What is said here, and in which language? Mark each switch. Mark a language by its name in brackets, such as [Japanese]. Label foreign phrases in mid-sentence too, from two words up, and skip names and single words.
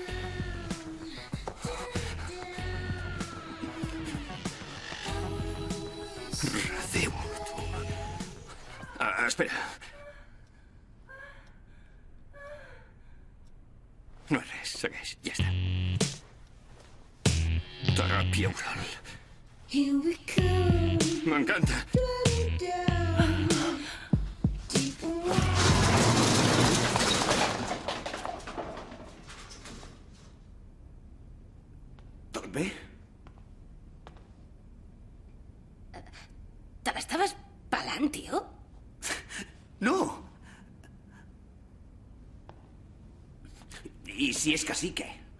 [Catalan] Redéu, tu. Espera. No és res, segueix, ja està. Teràpia oral. [English] Here we come, [Catalan] M'encanta. [English] driving down, deep and wide. [Catalan] Tot bé? Te l'estaves pelant, tio? No! I si és que sí, què?